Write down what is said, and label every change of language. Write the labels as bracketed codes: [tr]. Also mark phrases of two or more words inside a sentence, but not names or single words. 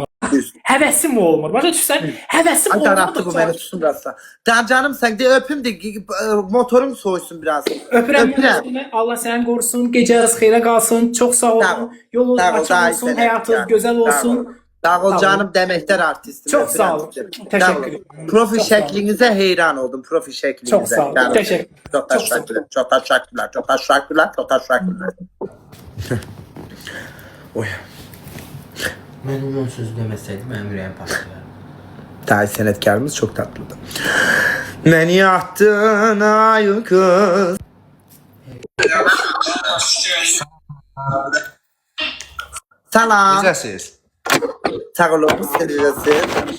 [az] Düz. Həvəsim olmur. Başa düşsən? Həvəsim [tr] Ay daralttı bu beni [az] olmadıqca tutsun birazsa. [tr] Canım sen de öpüm de motorun soğusun biraz. [az] öpürəm. Allah səni qorusun, gecəniz xeyrə qalsın. Çox sağ Sağ ol. olun. Yolunuz Sağ ol, açıq daha olsun, [tr] iyi [az] həyatınız sənətkar. gözəl olsun. Sağ ol Sağ ol. [tr] canım demekler artistim. Çok sağ olun. Teşekkür ederim. Profil Çok sağ olun. şeklinize heyran oldum. Profil şeklinize. Çok sağ olun. Canım. Teşekkür. Çok Çok sağ olun. teşekkürler. Çok teşekkürler. Çok teşekkürler. Çok teşekkürler. Oy. [az] Mənim ön söz deməsəydi, mənim ürəyim partlayar. [tr] Dahi senetkarımız çok tatlıdı. Beni attın ay kız. [az] Salam. Necəsiz? Sağ olun. Siz necəsiz?